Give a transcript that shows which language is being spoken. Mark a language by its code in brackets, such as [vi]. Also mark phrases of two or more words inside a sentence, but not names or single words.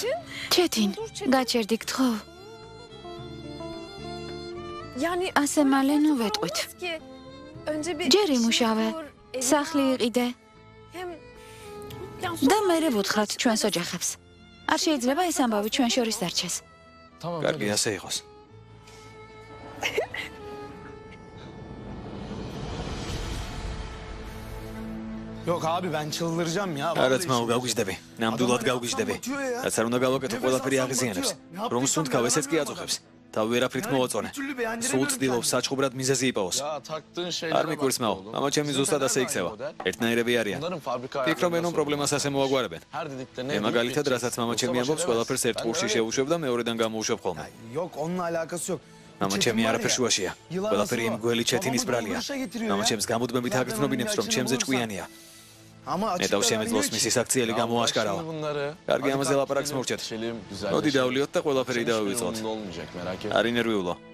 [ka] ჩეთინ, გაჩერდი გთხოვ. ასე მალე ნუ ვეტყვით. ჯერ იმუშავე, სახლი იყიდე. და მერე ვუთხრათ ჩვენს ოჯახებს. არ შეიძლება ეს ამბავი ჩვენ შორის დარჩეს. კარგი, ასე იყოს. [tr] Yok abi ben çıldıracağım ya. [ka] არა ძმაო, გავგიჟდები. ნამდვილად გავგიჟდები. რაც არ უნდა გავაკეთო, ყველაფერი აღიზიანებს. რომ სუნთქავ, ესეც კი აწუხებს. თავი ვერაფრით მოაწონე. სულ ცდილობს საჩხუბრად მიზეზი იპოვოს. არ მიგვირს მაო, მამა ჩემი ზუსტად ასე იქცევა. ერთნაირები არიან. ფიქრობენ, რომ პრობლემას ასე მოაგვარებენ. მაგალითად, რასაც მამა ჩემი ამბობს, ყველაფერს ერთ ყურში შეუშვებ და მეორედან გამოუშვებ ხოლმე. [tr] Yok onunla alakası yok. [ka] მამა ჩემი არაფერ შუაშია. ყველაფერი იმ გველი ჩეთინის ბრალია. მამა ჩემს გამუდმებით აგრძნობინებს, რომ ჩემზე ჭკვიანია. ნეტავ შემეძლოს მისი საქციელი გამოაშკარავა. კარგი, ამაზე ლაპარაკს მოვჭეთ. მოდი დავლიოთ და ყველაფერი დავივიწყოთ. არ ინერვიულო.